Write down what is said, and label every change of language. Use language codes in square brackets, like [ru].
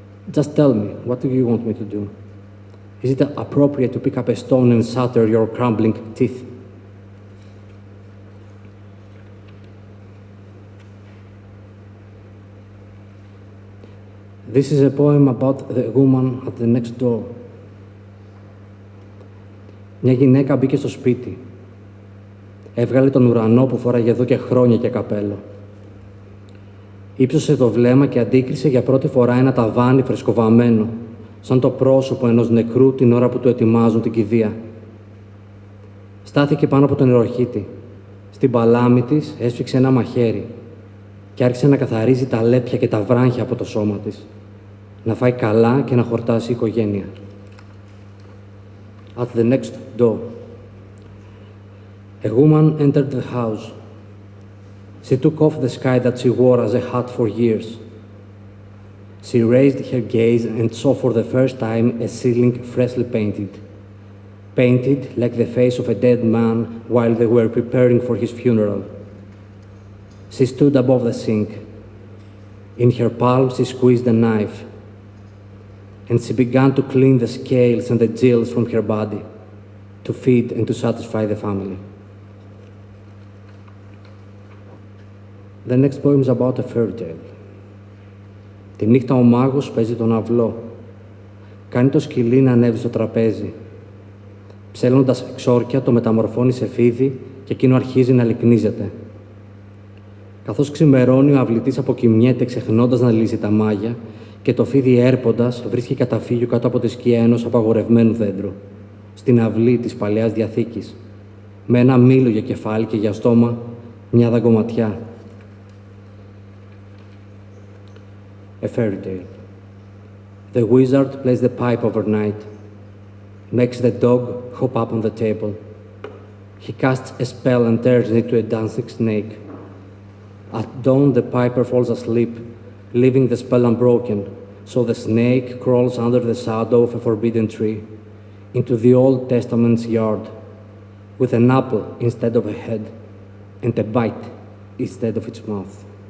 [en] Just tell me, what do you want me to do? Is it appropriate to pick up a stone and shatter your crumbling teeth? This is a poem about the woman at the next door. [el] Μια γυναίκα μπήκε στο σπίτι. Έβγαλε τον ουρανό που φοράγε εδώ και χρόνια και καπέλο. Ήψωσε το βλέμμα και αντίκρισε για πρώτη φορά ένα ταβάνι φρεσκοβαμμένο, σαν το πρόσωπο ενός νεκρού την ώρα που του ετοιμάζουν την κηδεία. Στάθηκε πάνω από τον νεροχύτη. Στην παλάμη της έσφιξε ένα μαχαίρι και άρχισε να καθαρίζει τα λέπια και τα βράχια από το σώμα της. Να φάει καλά και να χορτάσει η οικογένεια. [en] At the next door. A woman entered the house. She took off the sky that she wore as a hat for years. She raised her gaze and saw for the first time a ceiling freshly painted. Painted like the face of a dead man while they were preparing for his funeral. She stood above the sink. In her palm she squeezed a knife. And she began to clean the scales and the gills from her body, to feed and to satisfy the family. The next poem is about a fairy tale. [el] Τη νύχτα ο μάγος παίζει τον αυλό. Κάνει το σκυλί να ανέβει στο τραπέζι. Ψέλνοντας ξόρκια το μεταμορφώνει σε φίδι και εκείνο αρχίζει να λυκνίζεται. Καθώς ξημερώνει, ο αυλητής αποκοιμιέται ξεχνώντας να λύσει τα μάγια και το φίδι έρποντας βρίσκει καταφύγιο κάτω από τη σκιά ενός απαγορευμένου δέντρου, στην αυλή της Παλαιάς Διαθήκης, με ένα μήλο για κεφάλι και για στόμα μια δαγκωματιά. [en] A fairy tale. The wizard plays the pipe overnight, makes the dog hop up on the table. He casts a spell and turns into a dancing snake. At dawn, the piper falls asleep, leaving the spell unbroken, so the snake crawls under the shadow of a forbidden tree into the Old Testament's yard with an apple instead of a head and a bite instead of its mouth.